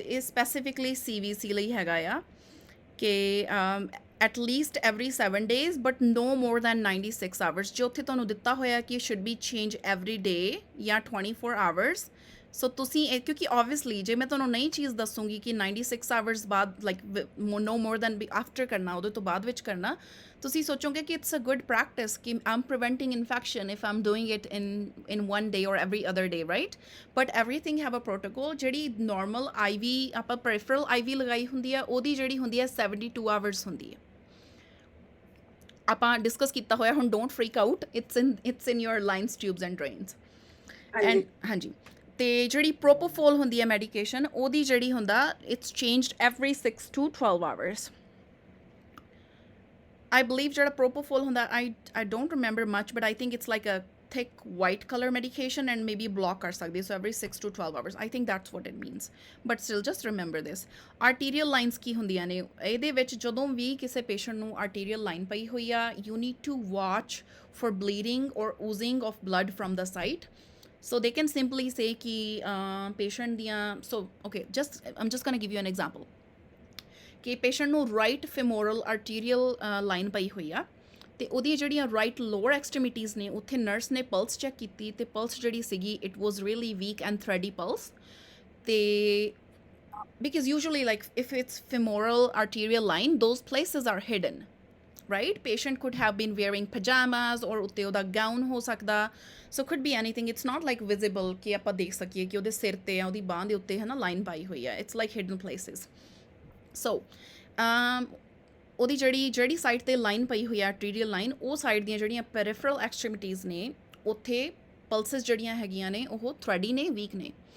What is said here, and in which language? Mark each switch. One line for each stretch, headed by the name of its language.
English: ਇਹ specifically CVC
Punjabi: ਲਈ ਹੈਗਾ ਆ ਕਿ
English: at least every 7 days but no more than 96 hours।
Punjabi: ਜੇ ਉੱਥੇ ਤੁਹਾਨੂੰ ਦਿੱਤਾ ਹੋਇਆ ਕਿ
English: should be changed every day
Punjabi: ਜਾਂ 24 hours, ਸੋ ਤੁਸੀਂ ਇਹ, ਕਿਉਂਕਿ ਓਬਵੀਅਸਲੀ ਜੇ ਮੈਂ ਤੁਹਾਨੂੰ ਨਈ ਚੀਜ਼ ਦੱਸੂੰਗੀ ਕਿ 96 ਆਵਰਸ ਬਾਅਦ
English: like no more than after
Punjabi: ਕਰਨਾ, ਉਹਦੇ ਤੋਂ ਬਾਅਦ ਵਿੱਚ ਕਰਨਾ, ਤੁਸੀਂ ਸੋਚੋਗੇ ਕਿ
English: it's a good practice
Punjabi: ਕਿ
English: I'm preventing infection if I'm doing it in one day or every other day,
Punjabi: right?
English: But everything have a protocol.
Punjabi: ਜਿਹੜੀ ਨਾਰਮਲ IV ਆਪਾਂ ਪੈਰੀਫਰਲ IV ਲਗਾਈ ਹੁੰਦੀ ਆ, ਉਹਦੀ ਜਿਹੜੀ ਹੁੰਦੀ ਆ 72 ਆਵਰਸ ਹੁੰਦੀ ਹੈ। ਆਪਾਂ ਡਿਸਕਸ ਕੀਤਾ ਹੋਇਆ, ਹੁਣ
English: Don't freak out, it's in your lines, tubes and drains.
Punjabi: And ਹਾਂਜੀ ਤੇ ਜਿਹੜੀ ਪ੍ਰੋਪੋਫੋਲ ਹੁੰਦੀ ਹੈ ਮੈਡੀਕੇਸ਼ਨ, ਉਹਦੀ ਜਿਹੜੀ ਹੁੰਦਾ
English: It's changed every 6 to 12 hours. I believe
Punjabi: ਜਿਹੜਾ ਪ੍ਰੋਪੋਫੋਲ ਹੁੰਦਾ,
English: I don't remember much, but I think it's like a thick white color medication and maybe block
Punjabi: ਕਰ ਸਕਦੀ ਹੈ,
English: so every 6 to 12 hours, I think that's what it means, but still just remember this।
Punjabi: arterial lines ਕੀ ਹੁੰਦੀਆਂ ਨੇ, ਇਹਦੇ ਵਿੱਚ ਜਦੋਂ ਵੀ ਕਿਸੇ patient ਨੂੰ arterial line ਪਈ ਹੋਈ ਆ,
English: you need to watch for bleeding or oozing of blood from the site। So they can simply say
Punjabi: ਕਿ patient ਦੀਆਂ,
English: so okay, I'm just going to give you an example
Punjabi: ਕਿ patient ਨੂੰ right femoral arterial line ਪਈ ਹੋਈ ਆ, ਤੇ ਉਹਦੀ ਜਿਹੜੀਆਂ ਰਾਈਟ ਲੋਅਰ ਐਕਸਟ੍ਰੀਮਿਟੀਜ਼ ਨੇ, ਉੱਥੇ ਨਰਸ ਨੇ ਪਲਸ ਚੈੱਕ ਕੀਤੀ ਤੇ ਪਲਸ ਜਿਹੜੀ ਸੀਗੀ
English: It was really weak and thready pulse. ਤੇ because usually like if it's femoral arterial line, those places are hidden, right? Patient could have been wearing pajamas or
Punjabi: ਉੱਤੇ ਉਹਦਾ ਗਾਊਨ ਹੋ ਸਕਦਾ,
English: so could be anything, it's not like visible
Punjabi: ਕਿ ਆਪਾਂ ਦੇਖ ਸਕੀਏ ਕਿ ਉਹਦੇ ਸਿਰ ਤੇ ਆ, ਉਹਦੀ ਬਾਂਹ ਦੇ ਉੱਤੇ ਹੈ ਨਾ ਲਾਈਨ ਪਾਈ ਹੋਈ ਆ,
English: it's like hidden places।
Punjabi: so ਉਹਦੀ ਜਿਹੜੀ ਸਾਈਡ 'ਤੇ ਲਾਈਨ ਪਈ ਹੋਈ ਆ ਆਰਟੀਰੀਅਲ ਲਾਈਨ, ਉਹ ਸਾਈਡ ਦੀਆਂ ਜਿਹੜੀਆਂ ਪੈਰੀਫਰਲ ਐਕਸਟ੍ਰੀਮਿਟੀਜ਼ ਨੇ, ਉੱਥੇ ਪਲਸਿਸ ਜਿਹੜੀਆਂ ਹੈਗੀਆਂ ਨੇ ਉਹ ਥ੍ਰੈਡੀ ਨੇ, ਵੀਕ ਨੇ।